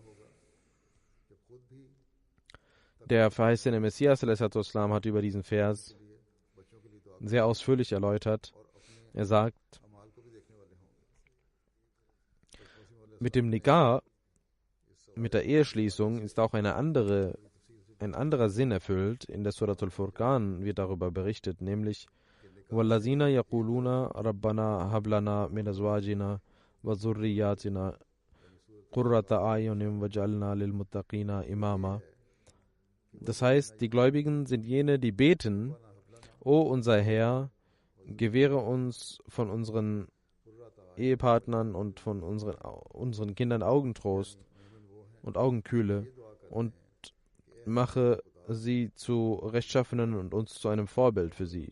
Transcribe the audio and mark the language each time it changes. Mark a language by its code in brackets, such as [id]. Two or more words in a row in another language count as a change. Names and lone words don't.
[de] Der verheißene Messias ﷺ hat über diesen Vers sehr ausführlich erläutert. Er sagt, mit dem Nikah, mit der Eheschließung, ist auch ein anderer Sinn erfüllt. In der Surat al-Furqan wird darüber berichtet, nämlich [ar] وَالَّذِينَ يَقُولُونَ رَبَّنَا هَبْ لَنَا مِنْ أَزْوَاجِنَا وَذُرِّيَّاتِنَا قُرَّةَ أَعْيُنٍ وَاجْعَلْنَا لِلْمُتَّقِينَ إِمَامًا. [de] Das heißt, die Gläubigen sind jene, die beten: O unser Herr, gewähre uns von unseren Ehepartnern und von unseren Kindern Augentrost und Augenkühle und mache sie zu Rechtschaffenen und uns zu einem Vorbild für sie.